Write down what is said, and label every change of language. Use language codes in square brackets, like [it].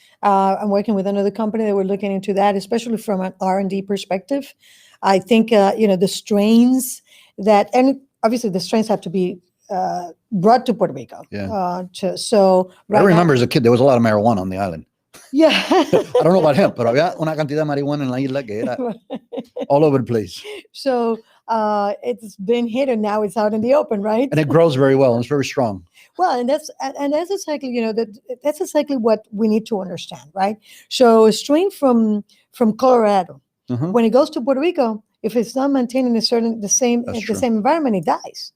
[en] I'm working with another company that we're looking into that, especially from an R&D perspective. I think, the strains and obviously the strains have to be brought to Puerto Rico. Yeah. I remember as a kid, there was a lot of marijuana on the island. Yeah. I don't know about hemp, [es] pero había una cantidad de marihuana en la isla que era [en] all over the place. So it's been hidden, now it's out in the open, right? And it grows very well and it's very strong. Well, and that's exactly, that's exactly what we need to understand, right? So a strain from Colorado, when it goes to Puerto Rico, if it's not maintaining the same environment, it dies.